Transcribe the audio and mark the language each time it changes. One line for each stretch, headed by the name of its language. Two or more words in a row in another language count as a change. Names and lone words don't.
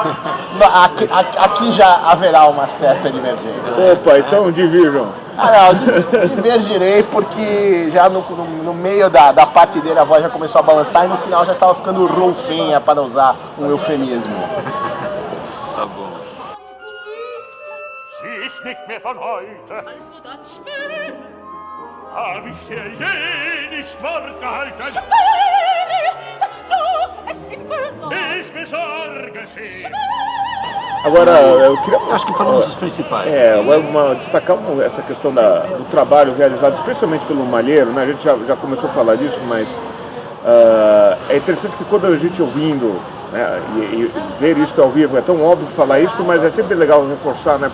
Portuguese: Aqui já haverá uma certa divergência. Opa, então divirjam. Não, divergirei porque já no meio da parte dele a voz já começou a balançar e no final já estava ficando rolfenha, para usar um eufemismo. Tá bom.
German: Sie ist nicht mehr von heute. Also dann schwöre, Hab ich dir je nicht Wort gehalten? schwöre, dass du es immer sagst. Ich besorge sie.
Portuguese: Agora, eu queria... Acho que falamos os principais. Destacar essa questão do trabalho realizado, especialmente pelo Malheiro, né? A gente já começou a falar disso, mas é interessante que quando a gente ouvindo, né, e ver isso ao vivo, é tão óbvio falar isso, mas é sempre legal reforçar, né?